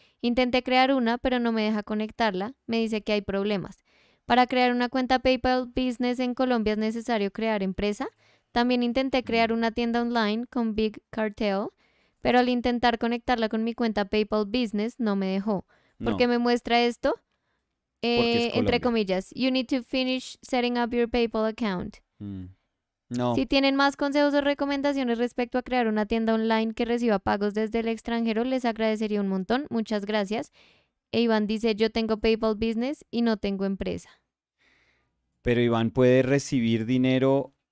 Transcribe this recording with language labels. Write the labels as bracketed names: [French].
[Spanish] Intenté crear una, pero no me deja conectarla, me dice que hay problemas. Para crear una cuenta PayPal Business en Colombia es necesario crear empresa. También intenté crear una tienda online con Big Cartel, pero al intentar conectarla con mi cuenta PayPal Business no me dejó. Porque No, me muestra esto, porque es entre [English] comillas, you need to finish setting up your PayPal account. [Spanish] Mm, No, Si tienen más consejos o recomendaciones respecto a crear una tienda online que reciba pagos desde el extranjero, les agradecería un montón. Muchas gracias. E Iván dice, yo tengo PayPal Business y no tengo empresa. pero Iván puede recibir dinero.